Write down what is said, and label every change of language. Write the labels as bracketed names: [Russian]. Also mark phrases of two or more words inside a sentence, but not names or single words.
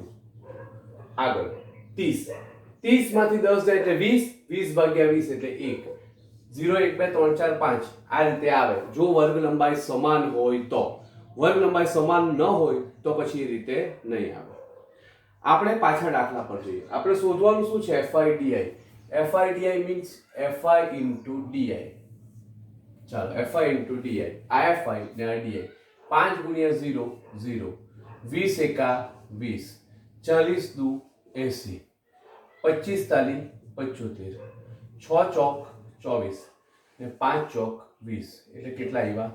[Gujarati] આગળ 30, 30 માંથી 10 જાય એટલે 20, 20 ભાગ્યા 20 એટલે 1. 0 1 2 3 4 5 આ રીતે આવે જો વર્ગ લંબાઈ સમાન હોય તો. વર્ગ લંબાઈ સમાન ન હોય તો પછી એ રીતે નહીં આવે. આપણે પાછા દાખલા પર જઈએ. આપણે શોધવાનું શું છે? [English] fi di. fi di means fi into di. [Gujarati] ચાલો [English] fi into di. [Gujarati] આ fi ને આ di. 5 ગુણ્યા 0 0, 20 એકા 20, 40 દુ 80, 25 તાલી 75, 6 ચોક 24 ને 5 ચોક 20 એટલે કેટલા આવ્યા?